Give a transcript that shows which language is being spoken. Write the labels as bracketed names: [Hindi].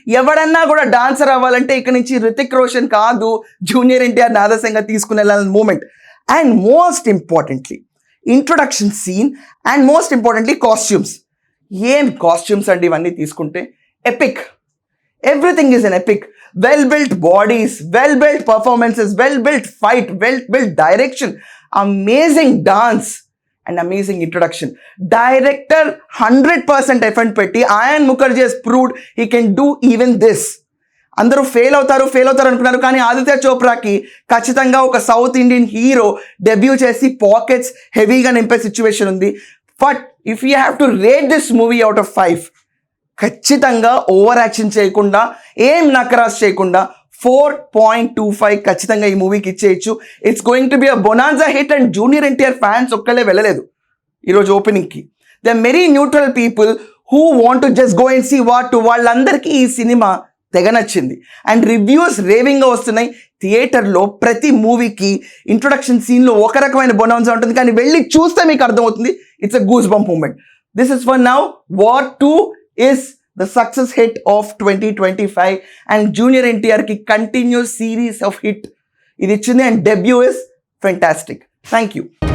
[Telugu] ఎవడన్నా కూడా డాన్సర్ అవ్వాలంటే ఇక్కడ నుంచి రితిక్ రోషన్ కాదు, జూనియర్ ఎన్టీఆర్ ఆదర్శంగా తీసుకుని వెళ్ళాలని moment. [English] And most importantly introduction scene, and most importantly costumes. [Telugu] ఏం కాస్ట్యూమ్స్ అండి ఇవన్నీ తీసుకుంటే, epic. [English] Everything is an epic. Well-built bodies, well-built performances, well-built fight, well-built direction, amazing dance and amazing introduction. Director 100% effort petti, Ayan Mukherjee has proved he can do even this. [Telugu] అందరూ fail అవుతారు అనుకున్నారు, కానీ ఆదిత్య చోప్రాకి ఖచ్చితంగా ఒక south Indian hero debut చేసి pockets హెవీగా నింపే situation ఉంది. [English] but if you have to rate this movie out of 5, [Telugu] ఖచ్చితంగా ఓవర్ యాక్షన్ చేయకుండా, ఏం నకరాస్ చేయకుండా 4.25 ఖచ్చితంగా ఈ మూవీకి ఇచ్చేయచ్చు. [English] It's going to be a bonanza hit. [Telugu] And junior NTR fans ఒక్కళ్ళే వెళ్ళలేదు ఈరోజు ఓపెనింగ్కి. [English] They are very neutral people who want to just go and see what. [Telugu] వాళ్ళందరికీ ఈ సినిమా తెగ నచ్చింది అండ్ రివ్యూస్ రేవింగ్గా వస్తున్నాయి. థియేటర్లో ప్రతి మూవీకి ఇంట్రొడక్షన్ సీన్లో ఒక రకమైన బొనాన్జా ఉంటుంది, కానీ వెళ్ళి చూస్తే మీకు అర్థమవుతుంది [English] It's a goose bump moment. This is for now. War 2 is the success hit of 2025 and Junior NTR ki continuous series of hit [Telugu] idi ichindi [English] and debut is fantastic. Thank you.